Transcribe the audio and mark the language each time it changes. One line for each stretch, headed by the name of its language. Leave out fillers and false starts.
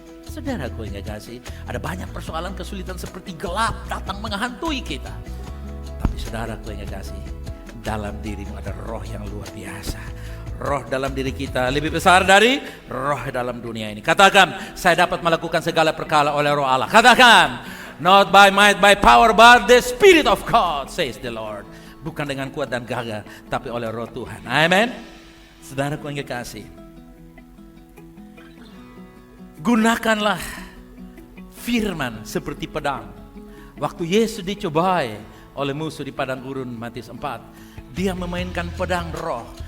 Indonesian: Saudaraku yang kasih, ada banyak persoalan kesulitan seperti gelap datang menghantui kita. Tapi saudaraku yang kasih, dalam dirimu ada roh yang luar biasa. Roh dalam diri kita lebih besar dari roh dalam dunia ini. Katakan, saya dapat melakukan segala perkara oleh roh Allah. Katakan,
English: not by might, by power, but the Spirit of God, says the Lord.
Indonesian: Bukan dengan kuat dan gagah, tapi oleh roh Tuhan. Amen. Saudaraku yang kasih, gunakanlah firman seperti pedang. Waktu Yesus dicobai oleh musuh di padang gurun Matius 4, dia memainkan pedang roh.